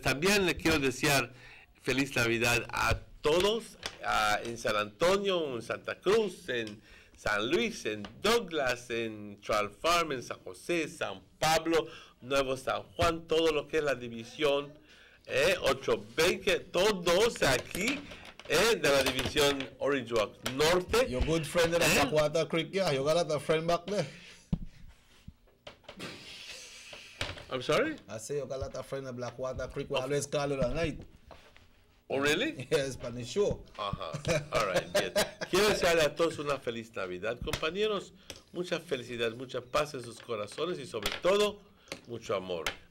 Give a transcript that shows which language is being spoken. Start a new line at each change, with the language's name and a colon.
Spanish: También le quiero desear feliz Navidad a todos en San Antonio, en Santa Cruz, en San Luis, en Douglas, en Trout Farm, en San José, San Pablo, Nuevo San Juan, todo lo que es la división 820, todos aquí de la división Orange Walk Norte.
English: Your good friend in the Blackwater Creek, yeah, you got a friend back there. I'm sorry? I say you got a friend in Blackwater Creek, we always call you at night. Oh, really? Yeah, Spanish show.
Spanish: Ajá,
English: all right,
Spanish: bien. Quiero desearle a todos una feliz Navidad, compañeros. Mucha felicidad, mucha paz en sus corazones y sobre todo, mucho amor.